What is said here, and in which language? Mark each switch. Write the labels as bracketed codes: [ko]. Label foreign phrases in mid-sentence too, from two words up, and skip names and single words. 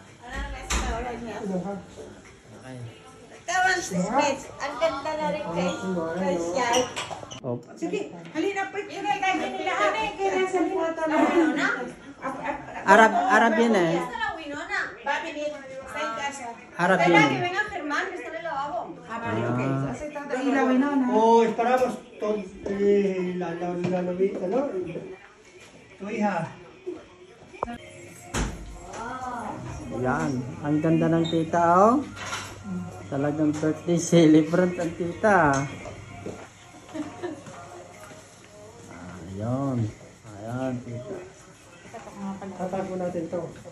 [en] Okay. [tl] Ang ganda na rin guys. Sige, halina po. Arab yun eh. Arab yun. [es] Oh, esperamos tu hija. [tl] Yan. Ang ganda ng tita, oh. Talagang [en] birthday celebrant [tl] ang tita. Ayan. Ayan, tita. Tatago natin to.